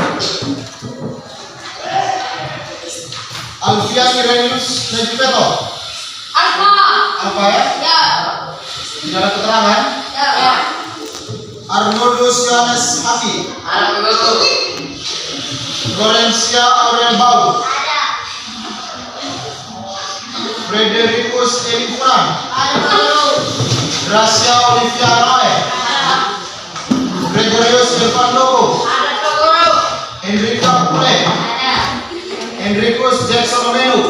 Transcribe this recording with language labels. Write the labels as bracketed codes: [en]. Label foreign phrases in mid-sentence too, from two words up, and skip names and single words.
[id] Alfian Irenius Nejipeto. Alfa ya? Ya. Tidak ada keterangan. Ya. Arnoldus Yohanes Haki. Florencia Aurel Bau. Fredericus Elifuran. Gracia Olivia Roy. Gregorius Irfan Lobo. Enrica Pule. Enricus Jackson Omenu.